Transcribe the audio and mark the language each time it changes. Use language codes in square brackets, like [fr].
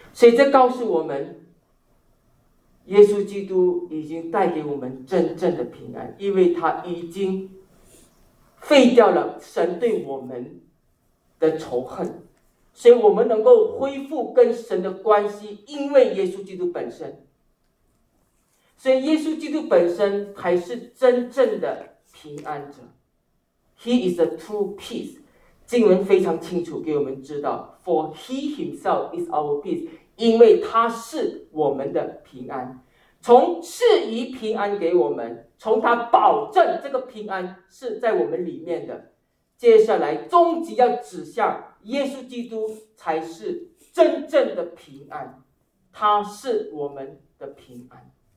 [zh] 所以这告诉我们，耶稣基督已经带给我们真正的平安，因为他已经废掉了神对我们的仇恨，所以我们能够恢复跟神的关系，因为耶稣基督本身。所以耶稣基督本身才是真正的平安者。 [en] He is the true peace. [zh] 经文非常清楚给我们知道， For he himself is our peace. 因为他是我们的平安。从赐予平安给我们，从他保证这个平安是在我们里面的，接下来终极要指向耶稣基督才是真正的平安，他是我们的平安。